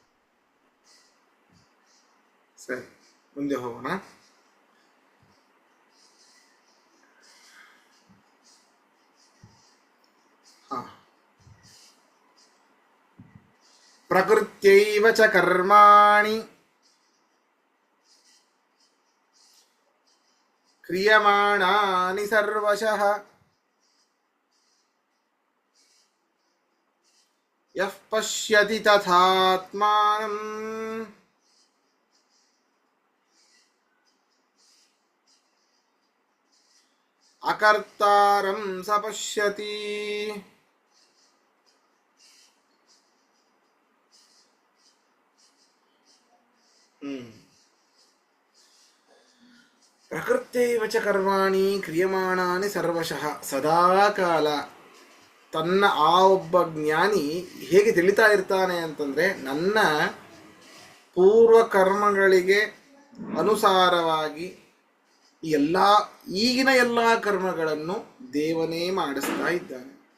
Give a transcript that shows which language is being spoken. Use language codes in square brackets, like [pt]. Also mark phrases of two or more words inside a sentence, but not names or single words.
[kn] ಸರಿ, ಮುಂದೆ ಹೋಗೋಣ. [sa] ಪ್ರಕೃತ್ಯೈವ ಚ ಕರ್ಮಾಣಿ ಕ್ರಿಯಮಾಣಾನಿ ಸರ್ವಶಃ ಯಃ ಪಶ್ಯತಿ ತಥಾತ್ಮಾನಂ ಅಕರ್ತಾರಂ ಸ ಪಶ್ಯತಿ. ಪ್ರಕೃತ್ಯೈವ ಚ ಕರ್ಮಾಣಿ ಕ್ರಿಯಮಾಣಾನಿ ಸರ್ವಶಃ. [kn] ಸದಾಕಾಲ ತನ್ನ ಆ ಒಬ್ಬ ಜ್ಞಾನಿ ಹೇಗೆ ತಿಳಿತಾ ಇರ್ತಾನೆ ಅಂತಂದರೆ, ನನ್ನ ಪೂರ್ವ ಕರ್ಮಗಳಿಗೆ ಅನುಸಾರವಾಗಿ ಈಗಿನ ಎಲ್ಲ ಕರ್ಮಗಳನ್ನು ದೇವನೇ ಮಾಡಿಸ್ತಾ ಇದ್ದಾನೆ.